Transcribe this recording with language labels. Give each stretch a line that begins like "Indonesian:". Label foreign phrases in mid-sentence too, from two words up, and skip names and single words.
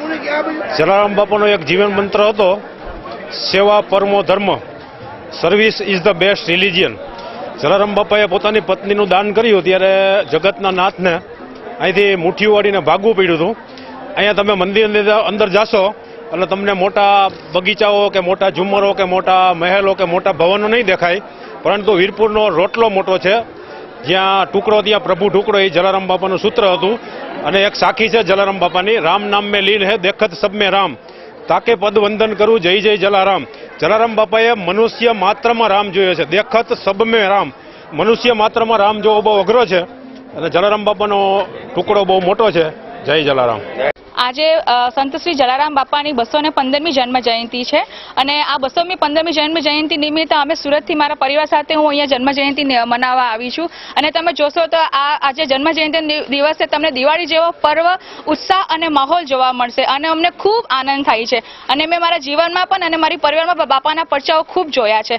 Gujarati: જલારામ બાપાનો એક જીવન મંત્ર હતો, સેવા પરમો ધર્મ,
English: Service is the best religion.
Gujarati: જલારામ બાપાએ પોતાની પત્નીનું દાન કર્યું ત્યારે જગતના નાથને અહીંથી મુઠ્ઠીઓ વાળીને ભાગવું પડ્યું હતું। અહીંયા તમે મંદિર અંદર જાશો એટલે તમને મોટા બગીચાઓ કે મોટા ઝુમ્મરો કે મોટા મહેલો કે મોટા ભવનો નહીં દેખાય, પરંતુ વીરપુરનો રોટલો મોટો છે, જ્યાં ટુકડો ત્યાં પ્રભુ ટુકડો એ જલારામ બાપાનું સૂત્ર હતું। અને એક સાખી છે જલારામ બાપાની,
Hindi: રામ નામ में लीन है देखत सब में राम, ताके पद वंदन करूं जय जय जलाराम।
Gujarati: જલારામ બાપાએ મનુષ્ય માત્રમાં રામ જોયો છે,
Hindi: देखत सब में राम।
Gujarati: મનુષ્ય માત્રમાં રામ જોવો બહુ અઘરો છે અને જલારામ બાપાનો ટુકડો બહુ મોટો છે। જય જલારામ। આજ સંત શ્રી જલારામ બાપાની 215મી જન્મ જયંતી હૈ અને આ 215મી જન્મ જયંતિ નિમિત્તે અમે સુરતથી મારા પરિવાર સાથે હું અહીંયા જન્મ જયંતિ મનાવવા આવી છું। અને તમે જોશો તો આ આજે જન્મ જયંતિ દિવસે તમને દિવાળી જેવો પર્વ, ઉત્સાહ અને માહોલ જોવા મળશે અને અમને ખૂબ આનંદ થાય છે। અને મેં મારા જીવનમાં પણ અને મારી પરિવારમાં બાપાના પરચાઓ ખૂબ જોયા છે।